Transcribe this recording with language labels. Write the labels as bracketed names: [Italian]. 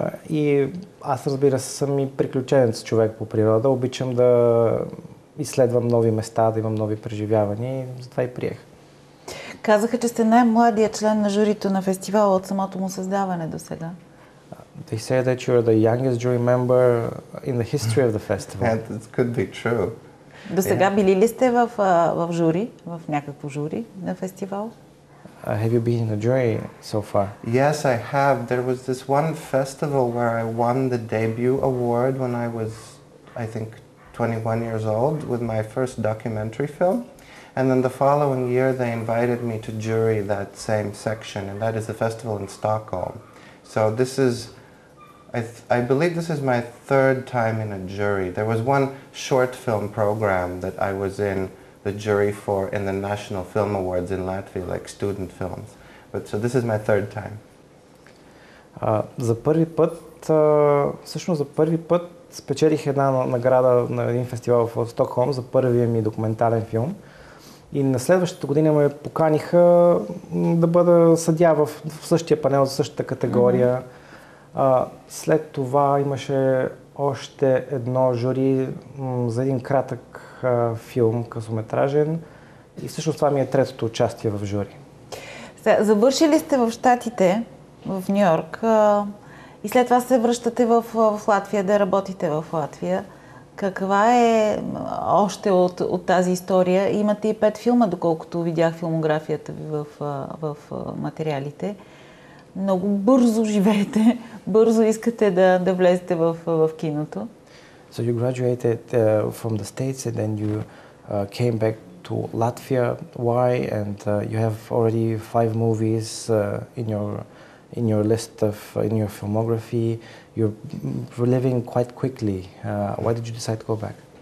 [Bulgarian] И аз, разбира се, съм и приключенец човек по природа. Обичам да изследвам нови места, да имам нови преживявания и затова и приех. Казаха, че сте най-младият член на журито на фестивала от самото му създаване до сега. [English] They say that you're the youngest jury member in the history of the festival. Yeah, that could be true. [Bulgarian] До сега били ли сте в жури, в някакво жури на фестивал? [English] Have you been in a jury so far? Yes, I have. There was this one festival where I won the debut award when I was, I think, 21 years old with my first documentary film. And then the following year they invited me to jury that same section, and that is the festival in Stockholm. So this is, I believe this is my third time in a jury. There was one short film program that I was in the jury for in the National Film Awards in Latvia, like student films. But so this is my third time. [Bulgarian] За първи път, всъщност за първи път спечелих една награда на един фестивал в Стокхолм за първия ми документален филм. И на следващата година ме поканиха да бъда съдия в същия панел, за същата категория. След това имаше още едно жури за един кратък филм, късометражен. И всъщност това ми е третото участие в жури. Завършили сте в Щатите, в Нью-Йорк, и след това се връщате в Латвия, да работите в Латвия. Каква е още от тази история? Имате и 5 филма, доколкото видях филмографията ви в материалите. Много бързо живеете, бързо искате да влезете в киното. [English] So you graduated from the States and then you came back to Latvia. Why? And you have already 5 movies in your list in your filmography. You're living quite quickly. Why did you decide to go back?